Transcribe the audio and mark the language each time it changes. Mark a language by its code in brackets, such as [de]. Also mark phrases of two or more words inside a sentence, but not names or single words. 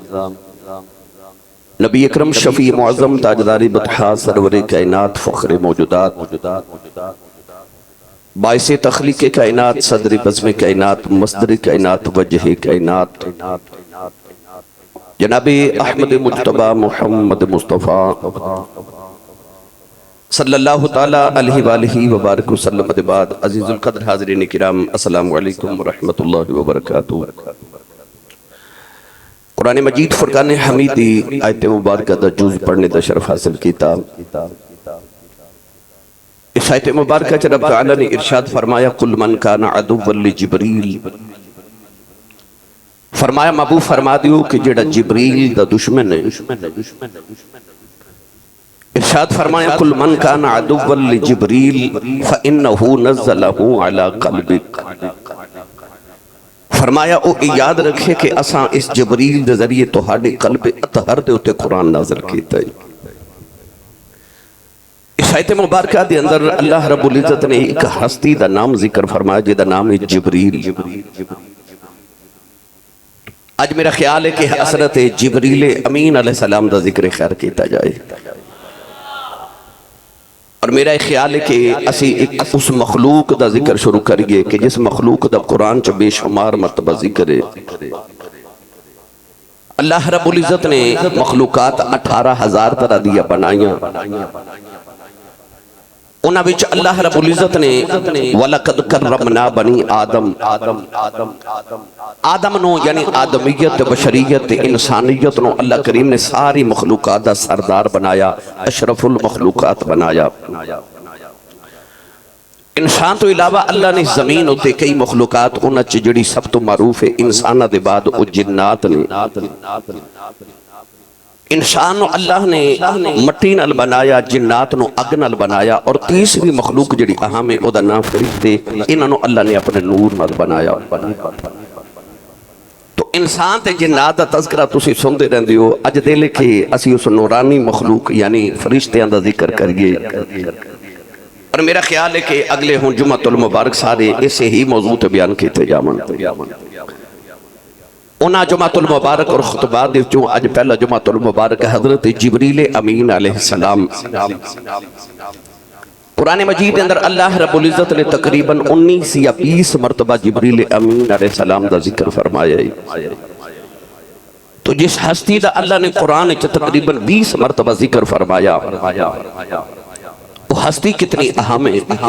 [ur] نبی اکرم شفیع معظم تاجدار بطحا سرور کائنات فخر موجودات باعث تخلیق کائنات صدر بزم کائنات مصدر کائنات وجہ کائنات جناب احمد مجتبی محمد مصطفیٰ [ar] صلی اللہ تعالیٰ علیہ وآلہ وبارک وسلم [ur] بعد عزیز القدر حاضرین کرام [ar] السلام علیکم ورحمۃ اللہ وبرکاتہ۔ [pa] قرآن مجید فرقان حمیدی آیت مبارکہ دا جز پڑھنے دا شرف حاصل کیتا۔ اس آیت مبارکہ چھ رب تعالیٰ نے ارشاد فرمایا [ar] قل من کان عدوا لجبریل، [pa] فرمایا محبوب فرما دیو کہ جڑا جبریل دا دشمن ہے ارشاد فرمایا [ar] کل من کان عدوا لجبریل فإنہ نزلہ علی قلبک، [pa] فرمایا او یاد رکھے کہ اساں اس جبریل دے ذریعے تہاڈے قلب اطہر دے اوتے قرآن نازل کیتا ہے۔ اس آیت مبارکہ دے اندر اللہ رب العزت نے ایک ہستی دا نام ذکر فرمایا جدا نام ہے جبریل۔ آج میرا خیال ہے کہ حضرت جبریل امین علیہ السلام دا ذکر خیر کیتا جائے، اور میرا خیال ہے کہ اسی اس مخلوق دا ذکر شروع کریے کہ جس مخلوق دا قرآن چ بے شمار مرتبہ ذکر ہے۔ اللہ رب العزت نے مخلوقات 18,000 طرح دیا بنائیاں، انہاں وچ اللہ رب العزت نے [ar] وَلَقَدْ كَرَّمْنَا بَنِي آدم [pa] نو یعنی آدمیت، بشریت، انسانیت نو اللہ کریم نے ساری مخلوقات دا سردار بنایا، اشرف المخلوقات بنایا۔ انسان تو علاوہ اللہ نے زمین ہوتے کئی مخلوقات انہاں چ جڑی سب تو معروف ہے انسانہ دے بعد او جنات نے۔ انسان نو اللہ نے مٹی نال بنایا، جنات نو اگ نال بنایا، اور تیسری مخلوق جڑی اہم ہے او دا نام فرشتے، انہاں نو اللہ نے اپنے نور نال بنایا۔ تو انسان تے جنات دا تذکرہ تسی سندے رہندے ہو، اج دل کہ اسی اس نورانی مخلوق یعنی فرشتیاں دا ذکر کریے، اور میرا خیال ہے کہ اگلے ہوں جمعۃ المبارک سارے اسے ہی موضوع تے بیان کیتے جاون۔ انہاں جمعۃ المبارک اور خطبات دے چوں اج پہلا جمعۃ المبارک حضرت جبریل امین علیہ السلام۔ قرآن مجید اندر اللہ رب العزت نے تقریباً 19 یا 20 مرتبہ جبریل امین علیہ السلام دا ذکر فرمایا ہے۔ تو جس ہستی دا اللہ نے قرآن چ تقریباً 20 مرتبہ ذکر فرمایا، وہ ہستی کتنی اہم ہے۔